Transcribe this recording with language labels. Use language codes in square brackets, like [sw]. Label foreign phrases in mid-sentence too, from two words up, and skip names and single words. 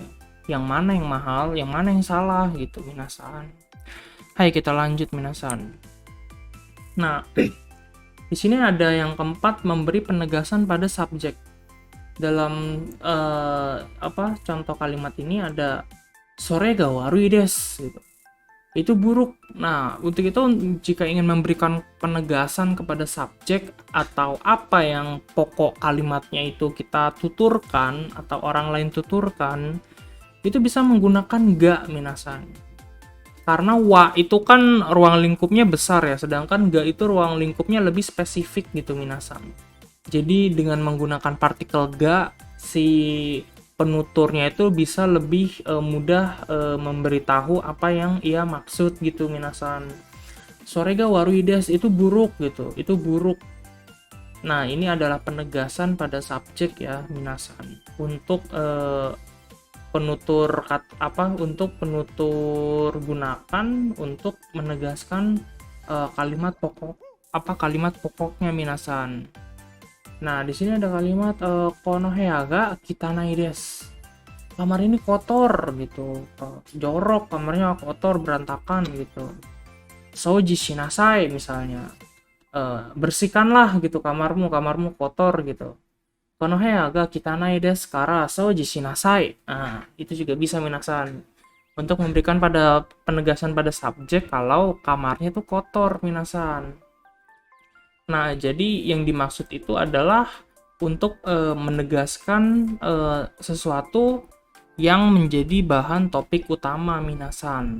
[id] Yang mana yang mahal, yang mana yang salah gitu, minasan. Hai, kita lanjut, minasan. Nah, di sini ada yang keempat, memberi penegasan pada subjek. Dalam contoh kalimat ini ada [ja] それが悪いです [id] gitu. Itu buruk. Nah, untuk itu jika ingin memberikan penegasan kepada subjek atau apa yang pokok kalimatnya itu kita tuturkan atau orang lain tuturkan, itu bisa menggunakan ga, minasan. Karena wa itu kan ruang lingkupnya besar ya, sedangkan ga itu ruang lingkupnya lebih spesifik gitu, minasan. Jadi dengan menggunakan partikel ga, si penuturnya itu bisa lebih mudah memberitahu apa yang ia maksud gitu minasan. [ja] それが悪いです [id] itu buruk gitu, itu buruk. Nah, ini adalah penegasan pada subjek ya minasan untuk untuk penutur gunakan untuk menegaskan kalimat kalimat pokoknya minasan. Nah, di sini ada kalimat [ja] この部屋が汚いです. [id] Kamar ini kotor gitu. Jorok, kamarnya kotor, berantakan gitu. [ja] 掃除しなさい [id] misalnya. Bersihkanlah gitu kamarmu kotor gitu. [ja] この部屋が汚いですから掃除しなさい. [id] Nah, itu juga bisa minasan. Untuk memberikan penegasan pada subjek kalau kamarnya itu kotor minasan. Nah, jadi yang dimaksud itu adalah untuk menegaskan sesuatu yang menjadi bahan topik utama minasan.